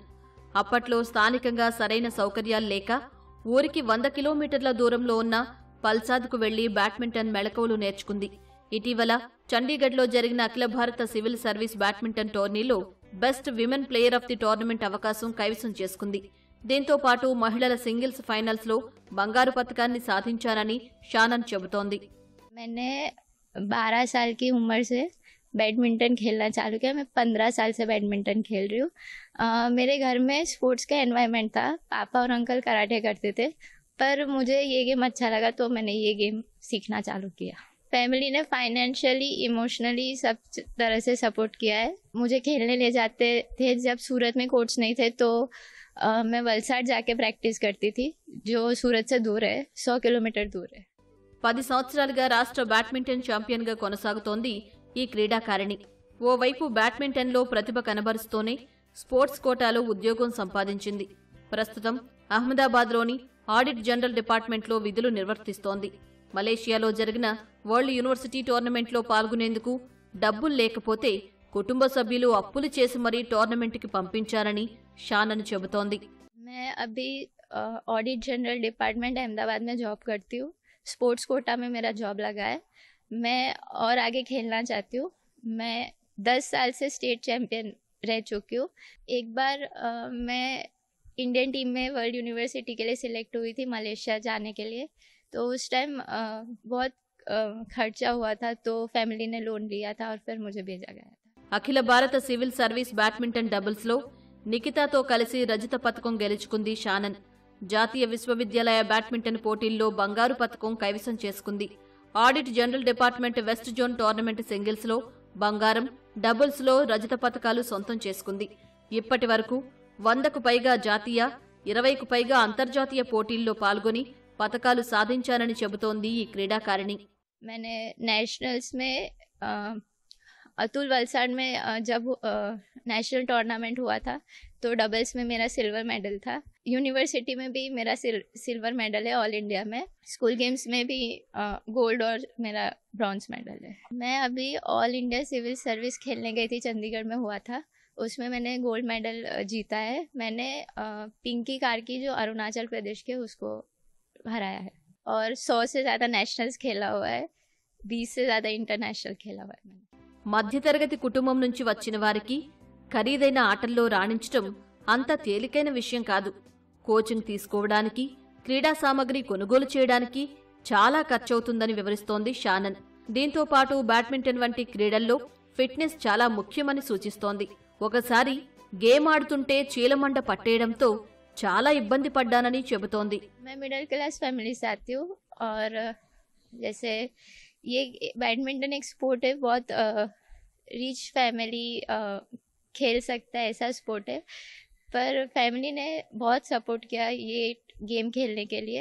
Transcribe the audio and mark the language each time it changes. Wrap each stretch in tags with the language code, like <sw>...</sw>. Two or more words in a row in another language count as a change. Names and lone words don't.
<te>అప్పట్లో స్థానికంగా సరైన సౌకర్యాలు లేక ఊరికి 100 కిలోమీటర్ల దూరంలో ఉన్న పల్సాద్కు వెళ్లి బ్యాడ్మింటన్ మెళకువలు నేర్చుకుంది. ఇటీవల చండీగఢ్లో జరిగిన అఖిల భారత</te> <en>civil service badminton</en> <te>టోర్నీలో</te> <en>best women player of the tournament</en> <te>అవకాశం కైవసం చేసుకుంది. దీంతో పాటు మహిళల</te> <en>singles finals</en> <te>లో బంగారు పతకాన్ని సాధించానని షానన్ చెబుతోంది.</te> <hi>मैंने 12 साल की उम्र से बैडमिंटन खेलना चालू किया। मैं 15 साल से बैडमिंटन खेल रही हूँ। मेरे घर में स्पोर्ट्स का एनवायरनमेंट था। पापा और अंकल कराटे करते थे, पर मुझे ये गेम अच्छा लगा तो मैंने ये गेम सीखना चालू किया। फैमिली ने</hi> <en>financially, emotionally</en> <hi>सब तरह से सपोर्ट किया है। मुझे खेलने ले जाते थे। जब सूरत में कोच नहीं थे तो मैं वलसाड जाके प्रैक्टिस करती थी, जो सूरत से दूर है, 100 किलोमीटर दूर है।</hi> <te>10 సంవత్సరాలుగా రాష్ట్ర బ్యాడ్మింటన్ ఛాంపియన్గా కొనసాగుతోంది ఈ క్రీడాకారిణి. ఓవైపు బ్యాడ్మింటన్లో ప్రతిభ కనబరుస్తూనే</te> <en>sports quota</en> <te>ఉద్యోగం సంపాదించింది. ప్రస్తుతం అహ్మదాబాద్లోని ఆడిట్ జనరల్ డిపార్ట్మెంట్లో విధులు నిర్వర్తిస్తోంది. మలేషియాలో జరిగిన</te> <en>world university tournament</en> <te>పాల్గొనేందుకు డబ్బులు లేకపోతే కుటుంబ సభ్యులు అప్పులు చేసి మరీ టోర్నమెంట్కి పంపించారని షానన్ చెబుతోంది.</te> <hi>मैं अभी ऑडिट जनरल डिपार्टमेंट अहमदाबाद में जॉब करती हूँ।</hi> <en>sports quota</en> <hi>में मेरा जॉब लगा है। मैं और आगे खेलना चाहती हूँ। मैं 10 साल से</hi> <en>state champion</en> <hi>रह चुकी हूँ। एक बार मैं</hi> <en>Indian team</en> <hi>में</hi> <en>world university</en> <hi>के लिए सिलेक्ट हुई थी मलेशिया जाने के लिए। तो उस टाइम बहुत खर्चा हुआ था, तो फैमिली ने लोन लिया था और फिर मुझे भेजा गया था।</hi> <te>అఖిల భారత</te> <en>civil service badminton doubles</en> <te>నిఖితాతో కలిసి రజత పతకం గెలుచుకుంది షానన్. జాతీయ విశ్వవిద్యాలయ బ్యాడ్మింటన్ పోటీల్లో బంగారు పతకం కైవసం చేసుకుంది. ఆడిట్ జనరల్ డిపార్ట్మెంట్</te> <en>west zone tournament singles</en> <te>బంగారం, డబుల్స్లో రజత పతకాలు సొంతం చేసుకుంది. ఇప్పటి వరకు 100కు పైగా జాతీయ, 20కు పైగా అంతర్జాతీయ పోటీల్లో పాల్గొని పతకాలు సాధించానని చెబుతోంది ఈ క్రీడాకారిణి.</te> <hi>मैंने नेशनल्स में अतुल वलसाड में जब</hi> <en>national tournament</en> <hi>हुआ था तो डबल्स में मेरा</hi> <en>silver medal</en> <hi>था। यूनिवर्सिटी में भी मेरा</hi> <en>silver medal</en> <hi>है।</hi> <en>All India</en> <hi>में</hi> <en>school games</en> <hi>में भी गोल्ड और मेरा</hi> <en>bronze medal</en> <hi>है। मैं अभी</hi> <en>All India Civil Service</en> <hi>खेलने गई थी, चंडीगढ़ में हुआ था। उसमें मैंने</hi> <en>gold medal</en> <hi>जीता है। मैंने पिंकी कार्की जो अरुणाचल प्रदेश के उसको हराया है और 100 से ज़्यादा नेशनल्स खेला हुआ है, 20 से ज़्यादा इंटरनेशनल खेला हुआ है मैंने।</hi> <te>మధ్యతరగతి కుటుంబం నుంచి వచ్చిన వారికి ఖరీదైన ఆటల్లో రాణించటం అంత తేలికైన విషయం కాదు. కోచింగ్ తీసుకోవడానికి, క్రీడా సామగ్రి కొనుగోలు చేయడానికి చాలా ఖర్చవుతుందని వివరిస్తోంది షానన్. దీంతో పాటు బ్యాడ్మింటన్ వంటి క్రీడల్లో ఫిట్నెస్ చాలా ముఖ్యమని సూచిస్తోంది. ఒకసారి గేమ్ ఆడుతుంటే చీలమండ పట్టేయడంతో చాలా ఇబ్బంది పడ్డానని చెబుతోంది.</te> <hi>मैं</hi> <en>middle class family</en> <hi>से आती हूँ और जैसे ये बैडमिंटन एक स्पोर्ट है, बहुत</hi> <en>rich family</en> <hi>खेल सकता है, ऐसा स्पोर्ट है। पर फैमिली ने बहुत सपोर्ट किया ये गेम खेलने के लिए।</hi>